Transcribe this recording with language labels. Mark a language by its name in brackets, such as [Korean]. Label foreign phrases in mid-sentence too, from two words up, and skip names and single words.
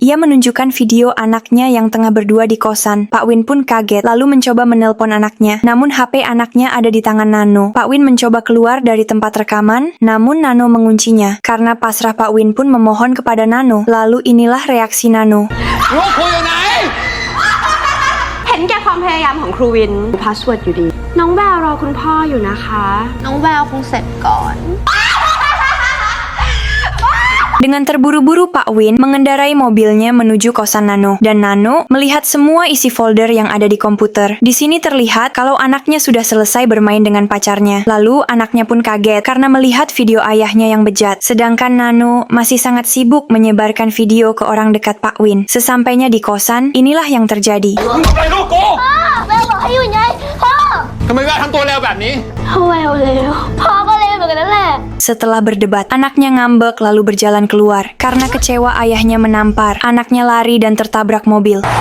[Indonesian] Ia menunjukkan video anaknya yang tengah berdua di kosan. Pak Win pun kaget, lalu mencoba menelpon anaknya. Namun HP anaknya ada di tangan Nano. Pak Win mencoba keluar dari tempat rekaman, namun Nano menguncinya. Karena pasrah, Pak Win pun memohon kepada Nano. Lalu inilah reaksi Nano. [Thai] เห็นแก่ความพยายามของครูวินพาสเวิร์ดอยู่ดี น้องแววรอคุณพ่ออยู่นะคะ น้องแววคงเสร็จก่อน [Indonesian] Dengan terburu-buru, Pak Win mengendarai mobilnya menuju kosan Nano. Dan Nano melihat semua isi folder yang ada di komputer. Di sini terlihat kalau anaknya sudah selesai bermain dengan pacarnya. Lalu anaknya pun kaget karena melihat video ayahnya yang bejat. Sedangkan Nano masih sangat sibuk menyebarkan video ke orang dekat Pak Win. Sesampainya di kosan, inilah yang terjadi. [Thai] แม่บอกให้อยู่ไงพ่อ ทำไมแววทำตัวเร็วแบบนี้ พ่อแววเลวพ่อก็เลวเหมือนกันนั่นแหละ [Indonesian] Setelah berdebat, anaknya ngambek lalu berjalan keluar. Karena kecewa ayahnya menampar, anaknya lari dan tertabrak mobil.